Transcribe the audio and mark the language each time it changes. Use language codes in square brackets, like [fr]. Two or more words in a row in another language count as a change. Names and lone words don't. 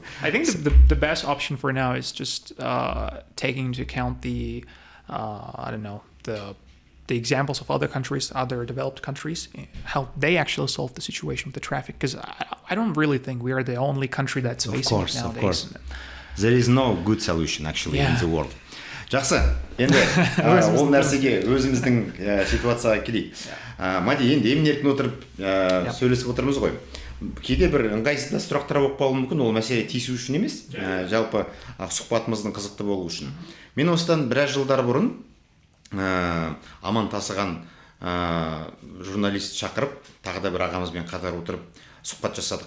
[en] I think the best option for now is just taking into account the examples of other countries, other developed countries, how they actually solve the situation with the traffic. Because I don't really think we are the only country that's facing it nowadays. Of course. There is no good solution actually in the world. [kk] Жақсы, енді ол нәрсеге өзіміздің ситуацияға келейік. Мади, енді емін-еркін отырып сөйлесіп отырмыз ғой. Кейде бір ыңғайсыз сұрақтар болып қалуы мүмкін, ол мәселе тиісу үшін емес, жалпы сұхбатымыздың қызықты болу үшін. Мен осыдан біраз жылдар бұрын аман тасыған журналист шақырып, тағы да бір ағамызбен қатар отырып сұхбат жасадық.